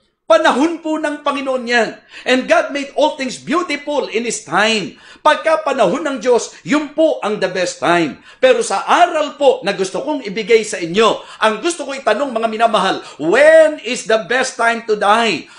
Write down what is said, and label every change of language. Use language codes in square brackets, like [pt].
[tl] Panahon po ng Panginoon yan. [en] And God made all things beautiful in His time. [tl] Pagka panahon ng Diyos, yun po ang the best time. Pero sa aral po na gusto kong ibigay sa inyo, ang gusto ko itanong mga minamahal, [en] when is the best time to die?